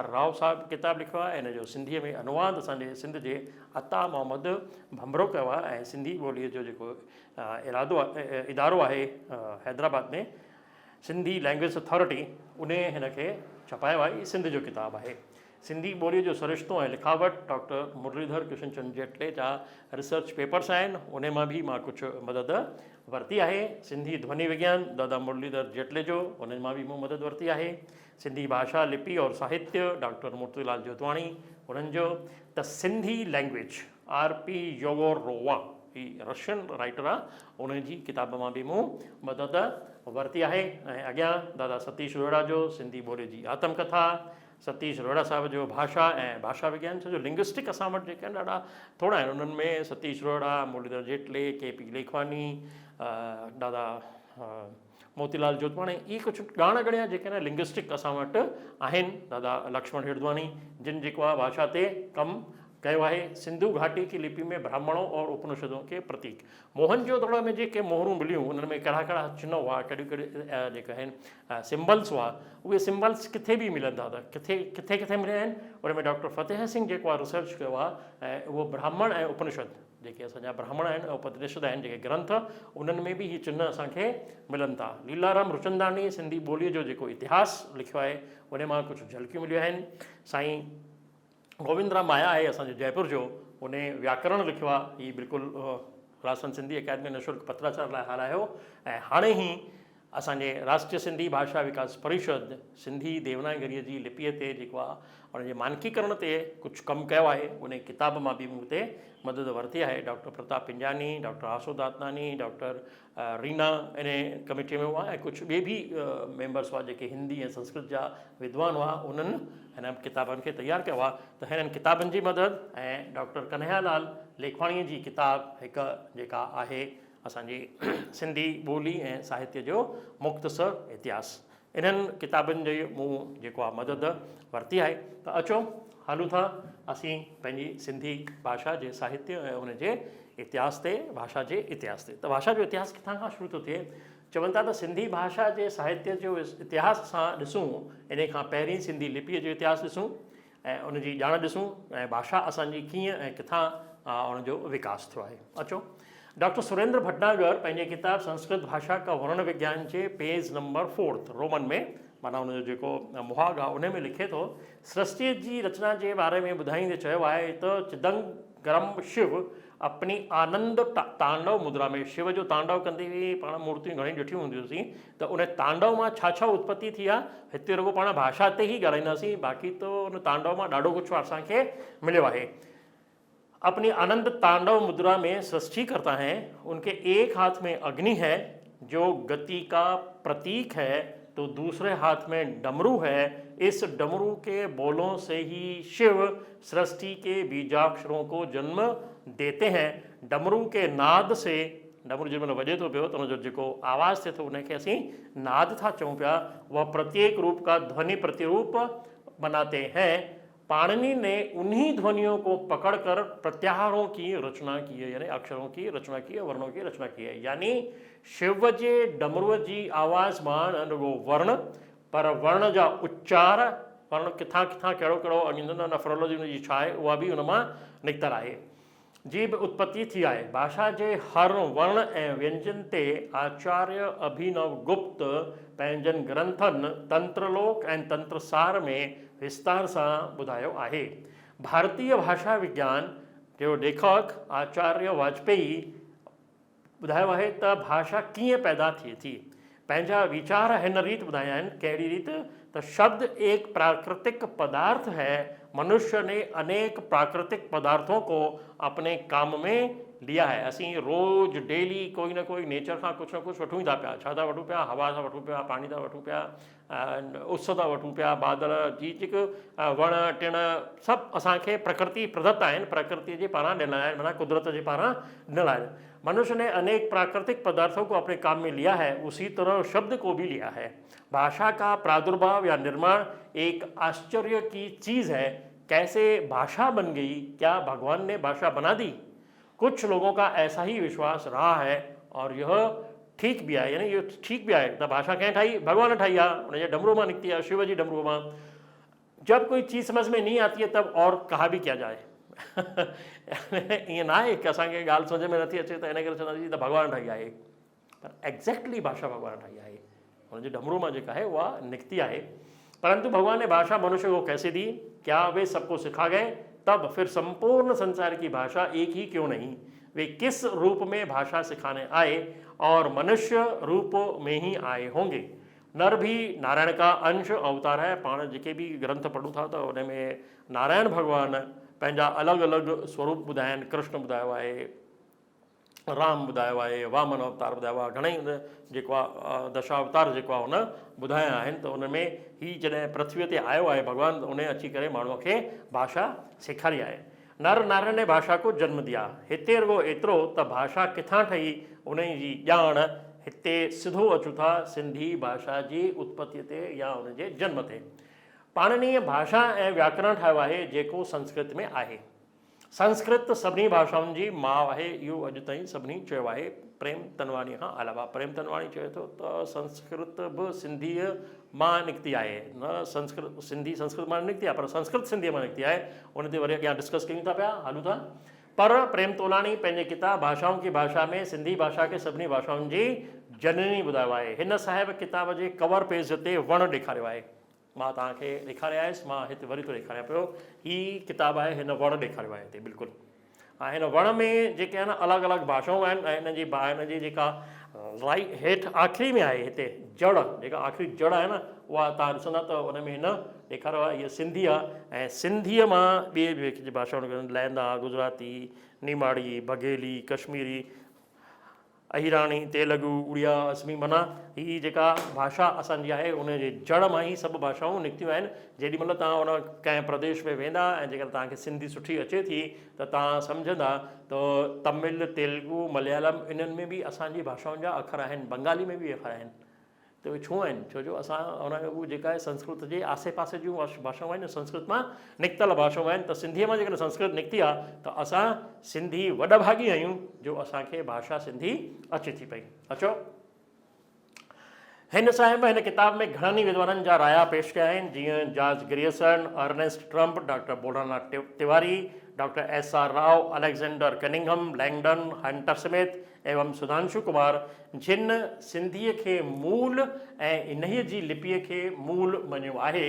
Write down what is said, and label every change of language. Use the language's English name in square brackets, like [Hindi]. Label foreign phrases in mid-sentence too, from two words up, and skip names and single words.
[Sindhi] राव साहिबु किताबु लिखियो आहे, हिन जो सिंधीअ में अनुवाद असांजे सिंध जे अता मोहम्मद भंभरो कयो आहे ऐं सिंधी ॿोलीअ जो जेको इदारो आहे हैदराबाद में सिंधी लैंग्वेज अथॉरिटी, उन हिन खे छपायो आहे। सिंध जो किताबु आहे। सिंधी ॿोलीअ जो सरिश्तो ऐं लिखावट डॉक्टर मुरलीधर किशनचंद जेटले जा [English] research papers [Sindhi] आहिनि, उन मां बि मां कुझु मदद वरिती आहे। सिंधी ध्वनि विज्ञान दादा मुरलीधर जेटले जो, उन मां बि मूं मदद वरिती आहे। सिंधी भाषा लिपि और साहित्य डॉक्टर मोतीलाल जोतवाणी, उन्हनि जो। द सिंधी लैंग्वेज R.P. योगोरोवा, ही [English] Russian writer [Sindhi] आहे, उन जी किताब मां बि मूं मदद वरिती आहे। ऐं अॻियां दादा सतीश रोहिड़ा जो सिंधी ॿोली जी आत्मकथा, सतीश रोहिड़ा साहिब जो भाषा ऐं भाषा विज्ञान, छो जो लिंग्विस्टिक असां वटि जेके आहिनि ॾाढा थोरा आहिनि। उन्हनि में सतीश रोहिड़ा, मुरलीधर जेटले, के.पी. लेखवानी, दादा मोतीलाल जोतवाणी, इहे कुझु ॻाण ॻणिया जेके आहिनि लिंग्विस्टिक असां वटि आहिनि। दादा लक्ष्मण हिरदवानी जिन जेको आहे भाषा ते कमु कयो आहे। सिंधु घाटी की लिपि में ब्राह्मणों और उपनिषदों के प्रतीक, मोहनजोदड़ो में जेके मोहरूं मिलियूं उन्हनि में कहिड़ा कहिड़ा चिन्ह हुआ, कहिड़ियूं कहिड़ियूं जेके आहिनि सिम्बल्स हुआ, उहे सिम्बल्स किथे बि मिलनि था त किथे किथे मिलिया आहिनि। उन में डॉक्टर फतेह सिंह जेको आहे रिसर्च कयो आहे ऐं उहो ब्राह्मण ऐं उपनिषद जेके असांजा ब्राह्मण आहिनि ऐं उपनिषद आहिनि जेके ग्रंथ, उन्हनि में बि इहे चिन्ह असांखे मिलनि था। लीलाराम रुचंदानी सिंधी ॿोलीअ जो जेको इतिहास लिखियो आहे उन मां कुझु झलकियूं मिलियूं आहिनि। साईं गोविंदराम माया आहे असांजे जयपुर जो, उन व्याकरण लिखियो आहे। हीउ बिल्कुलु राजस्थान सिंधी अकेडमी निशुल्क पत्राचार लाइ हलायो ऐं हाणे ई असांजे राष्ट्रीय सिंधी भाषा विकास परिषद सिंधी देवनागरीअ जी लिपीअ ते जेको आहे उनजे मानकीकरण ते कुझु कमु कयो आहे। उन किताब मां बि मूं ते मदद वरिती आहे। डॉक्टर प्रताप पिंजानी, डॉक्टर आसो दातनानी, डॉक्टर रीना इन कमेटीअ में हुआ ऐं कुझु ॿिए बि मेंबर्स हुआ जेके हिंदी ऐं संस्कृत जा विद्वान हुआ, उन्हनि हिन किताबनि खे तयारु कयो आहे। त हिननि किताबनि जी मदद ऐं डॉक्टर कन्हैयालाल लेखवाणीअ जी किताब हिकु जेका आहे असांजी सिंधी ॿोली ऐं साहित्य जो मुख़्तसर इतिहास, इन्हनि किताबनि जो मूं जेको आहे मदद वरिती आहे। त अचो हलूं था असीं पंहिंजी सिंधी भाषा जे साहित्य ऐं उन जे इतिहास ते, भाषा जे इतिहास ते। त भाषा जो इतिहास किथां खां शुरू थो थिए? चवनि था त सिंधी भाषा जे साहित्य जो इतिहास असां ॾिसूं, इन खां पहिरीं सिंधी लिपीअ जो इतिहास ॾिसूं ऐं उनजी ॼाण ॾिसूं ऐं भाषा असांजी कीअं ऐं किथां उनजो विकास थियो आहे। अचो, डॉक्टर सुरेंद्र भटनागर पंहिंजे किताब संस्कृत भाषा का वर्ण विज्ञान जे पेज नंबर 4 रोमन में माना उनजो जेको मुहाग आहे उन में लिखे थो, सृष्टि जी रचना जे बारे में ॿुधाईंदे चयो आहे त चिदंगरम शिव [Hindi] अपनी आनंद तांडव मुद्रा में, [Sindhi] शिव जो तांडव कंदी हुई, पाण मूर्तियूं घणी ॾिठियूं हूंदियूंसीं, त उन तांडव मां छा छा उत्पत्ति थी आहे, हिते रुगो पाण भाषा ते ई ॻाल्हाईंदासीं, बाक़ी त उन तांडव मां ॾाढो कुझु असांखे मिलियो आहे। [Hindi] अपनी आनंद तांडव मुद्रा में सृष्टि करता है, उनके एक हाथ में अग्नि है जो गति का प्रतीक है, तो दूसरे हाथ में डमरू है, इस डमरू के बोलों से ही शिव सृष्टि के बीजाक्षरों को जन्म देते हैं। डमरू के नाद से, [Sindhi] डमरू जंहिं महिल वॼे थो पियो त उनजो जेको आवाज़ थिए थो उनखे असीं नाद था चऊं पिया, [Hindi] वह प्रत्येक रूप का ध्वनि प्रतिरूप बनाते हैं। पाणिनि ने उन्हीं ध्वनियों को पकड़कर प्रत्याहारों की रचना की है, यानी अक्षरों की रचना की है, वर्णों की रचना की है। [Sindhi] यानी शिव जे डमरूअ जी आवाज़ मां न रुगो वर्ण, पर वर्ण जा उच्चार, वर्ण किथां किथां कहिड़ो कहिड़ो अञा नफरोलॉजी उनजी छा आहे उहा बि उन मां निकितल आहे, जी बि उत्पत्ति थी आहे। भाषा जे हर वर्ण ऐं व्यंजन ते आचार्य अभिनव गुप्त पंहिंजनि ग्रंथनि तंत्रलोक ऐं तंत्रसार में विस्तार सां ॿुधायो आहे। भारतीय भाषा विज्ञान जो लेखक आचार्य वाजपेयी ॿुधायो आहे त भाषा कीअं पैदा थिए थी। पंहिंजा वीचार हिन रीति ॿुधाया आहिनि, कहिड़ी रीति त [Hindi] शब्द एक प्राकृतिक पदार्थ है, मनुष्य ने अनेक प्राकृतिक पदार्थों को अपने काम में लिया है। [Sindhi] असीं रोज़ डेली कोई न कोई नेचर खां कुझु न कुझु वठूं था पिया, छा था वठूं पिया, हवा था वठूं पिया, पाणी था वठूं पिया, उस था वठूं पिया, बादल जी जेके वण टिण सभु असांखे प्रकृति प्रदत्त आहिनि, प्रकृति जे पारां ॾिनल आहिनि, माना कुदरत जे पारां ॾिनल आहिनि। [Hindi] मनुष्य ने अनेक प्राकृतिक पदार्थों को अपने काम में लिया है, उसी तरह शब्द को भी लिया है। भाषा का प्रादुर्भाव या निर्माण एक आश्चर्य की चीज़ है। कैसे भाषा बन गई, क्या भगवान ने भाषा बना दी? कुछ लोगों का ऐसा ही विश्वास रहा है और यह ठीक भी आहे, यानी ये ठीक भी आहे। [Sindhi] त भाषा कंहिं ठाही? भगवान ठाही आहे, उनजे डमरू मां निकिती आहे, शिव जी डमरू मां। [Hindi] जब कोई चीज़ समझ में नहीं आती है तब और कहा भी क्या जाए। [Sindhi] ईअं न आहे की असांखे ॻाल्हि सम्झ में नथी अचे त इन करे चवंदासीं त भगवान ठाही आहे, पर एग्ज़ैक्टली भाषा भगवान ठाही आहे, हुनजे डमरू मां जेका आहे उहा निकिती आहे। [Hindi] परंतु भगवान ने भाषा मनुष्य को कैसे दी? क्या वे सबको सिखा गए? तब फिर संपूर्ण संसार की भाषा एक ही क्यों नहीं? वे किस रूप में भाषा सिखाने आए? और मनुष्य रूप में ही आए होंगे। नर भी नारायण का अंश अवतार है। [Sindhi] पाण जेके भी ग्रंथ पढ़ूं था त उन में नारायण भगवान पंहिंजा अलॻि अलॻि स्वरूप ॿुधाया आहिनि। कृष्ण ॿुधायो आहे, राम ॿुधायो आहे, वामन अवतार ॿुधायो आहे, घणेई जेको आहे दशावतार जेको आहे हुन ॿुधाया आहिनि। त उन में हीउ जॾहिं पृथ्वीअ ते आयो आहे भगवान, उन अची करे माण्हूअ खे भाषा सेखारी आहे। [Hindi] नर नारायण ने भाषा को जन्म दिया। [Sindhi] हिते रुगो एतिरो त भाषा किथां ठही उन जी ॼाण हिते सिधो अचूं था सिंधी भाषा जी उत्पत्ति ते या उनजे जन्म ते। पाणिनीय भाषा ऐं व्याकरण ठाहियो आहे जेको संस्कृत में आहे। संस्कृत सभिनी भाषाउनि जी माउ आहे, इहो अॼु ताईं सभिनी चयो आहे, प्रेम तनवाणी खां अलावा। प्रेम तनवाणी चए थो त संस्कृत बि सिंधीअ मां निकिती आहे, न संस्कृत सिंधी संस्कृत मां निकिती आहे, पर संस्कृत सिंधीअ मां निकिती आहे। उन ते वरी अॻियां डिस्कस कयूं था पिया, हलूं था। पर प्रेम तोलाणी पंहिंजे किताब भाषाउनि की भाषा में सिंधी भाषा खे सभिनी भाषाउनि जी जननी ॿुधायो आहे। हिन साहिब किताब जे कवर पेज ते वण ॾेखारियो आहे। मां तव्हांखे ॾेखारिया आयुसि, मां हिते वरी थो ॾेखारियां पियो। हीअ किताब आहे, हिन वण ॾेखारियो आहे हिते बिल्कुलु। ऐं हिन वण में जेके आहे न अलॻि अलॻि भाषाऊं आहिनि ऐं हिनजी जेका हेठि आख़िरी में आहे, हिते जड़ जेका आख़िरी जड़ आहे न, उहा तव्हां ॾिसंदा त उन में हिन ॾेखारियो आहे इहा सिंधी आहे। ऐं सिंधीअ मां ॿिए भाषाऊं लहंदा, गुजराती, निमाड़ी, बघेली, कश्मीरी, अहिराणी, तेलुगु, उड़िया, असमी, माना हीअ जेका भाषा असांजी आहे उनजे जड़ मां ई सभु भाषाऊं निकितियूं आहिनि। जेॾीमहिल तव्हां उन कंहिं प्रदेश में वेंदा ऐं जेकर तव्हांखे सिंधी सुठी अचे थी त तव्हां सम्झंदा त तमिल, तेलुगु, मलयालम इन्हनि में बि असांजी भाषाउनि जा अखर आहिनि, बंगाली में बि अखर आहिनि। त उहे छो आहिनि? छो जो असां उहो जेका आहे संस्कृत जे आसे पासे जूं भाषाऊं आहिनि, संस्कृत मां निकितल भाषाऊं आहिनि। त सिंधीअ मां जेकॾहिं संस्कृत निकिती आहे त असां सिंधी वॾभागी आहियूं जो असांखे भाषा सिंधी अचे थी पई। अचो, हिन साहिब हिन किताब में घणनि ई विद्वाननि जा राया पेश कया आहिनि, जीअं जॉर्ज ग्रियर्सन, अर्नेस्ट ट्रम्प, डॉक्टर बुलरनाथ तिवारी, डॉक्टर S.R. राव, अलेक्जेंडर कनिंघम, लैंगडन, हंटर स्मिथ एवं सुधांशु कुमार, जिन सिंधीअ खे मूल ऐं इन्हीअ जी लिपीअ खे मूल मञियो आहे।